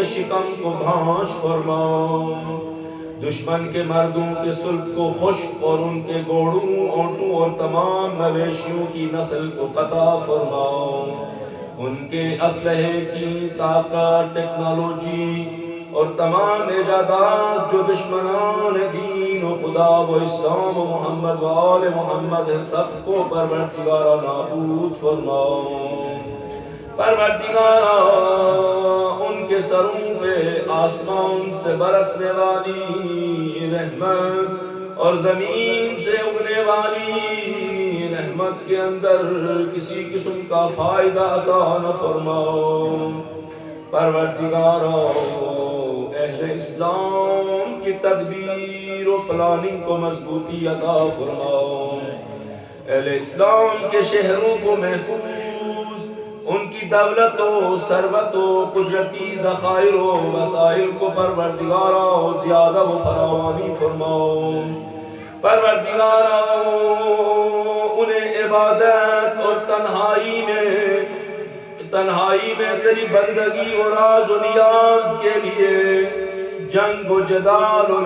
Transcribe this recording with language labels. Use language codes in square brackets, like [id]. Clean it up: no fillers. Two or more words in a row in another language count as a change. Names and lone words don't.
[ur] شکم کو بھانش فرماؤ دشمن کے مردوں کے سلب کو خشک اور ان کے گوڑوں اونٹوں اور تمام مویشیوں کی نسل کو قطع فرماؤ ان کے اسلحے کی طاقت ٹیکنالوجی اور تمام ایجادات جو دشمنان دین و خدا و اسلام و محمد و آل محمد ہے سب کو پروردگارا نابود فرماؤ پروردگارا ان کے سروں پہ آسمان سے برسنے والی رحمت اور زمین سے اگنے والی رحمت کے اندر کسی قسم کا فائدہ عطا نہ فرماؤ پروردگارا اہل اسلام کی تدبیر و پلاننگ کو مضبوطی عطا فرماؤ اہل اسلام کے شہروں کو محفوظ ان کی دولت و ثروت و قدرتی ذخائر و وسائل کو پروردگارا زیادہ و فراوانی فرماؤ پروردگارا انہیں عبادت اور تنہائی میں تیری بندگی اور راز و نیاز کے لیے جنگ و جدال و